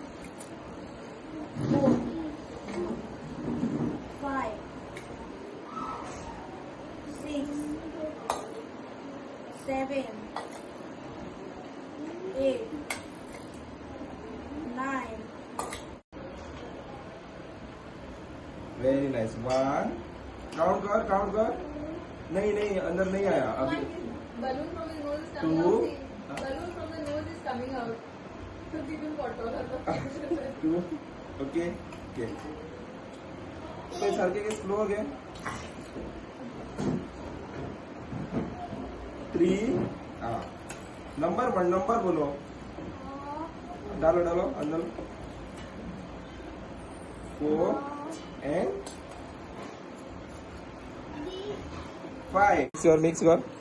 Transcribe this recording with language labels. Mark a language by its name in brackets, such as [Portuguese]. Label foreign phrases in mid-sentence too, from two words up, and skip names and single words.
[Hindi] 4 5 6 7 8 9 [English] very nice [Hindi] 1 काउंट कर नहीं नहीं अंदर नहीं आया अभी [English] Balloon from his nose is coming Two. out. See, balloon from the nose is coming out. So keep him water. [Hindi] 2 [English] okay okay [Hindi] तो सारखे के स्लो हो गए 3 हाँ नंबर बोलो डालो अंदर 4 and 5 मिक्स कर